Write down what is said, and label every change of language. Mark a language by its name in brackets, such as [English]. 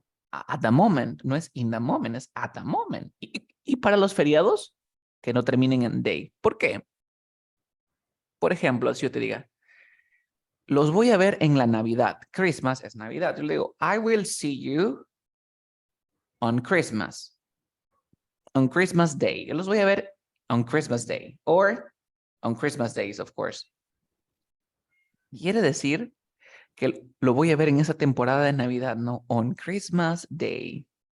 [English] At the moment. [Spanish] No es [English] in the moment, [Spanish] es [English] at the moment. [Spanish] Y para los feriados, que no terminen en day. ¿Por qué? Por ejemplo, si yo te diga, los voy a ver en la Navidad. [English] Christmas [Spanish] es Navidad. Yo le digo, [English] I will see you on Christmas. On Christmas Day. [Spanish] Yo los voy a ver [English] on Christmas Day. Or on Christmas days, of course. [Spanish] Quiere decir que lo voy a ver en esa temporada de Navidad, no [English] on Christmas Day.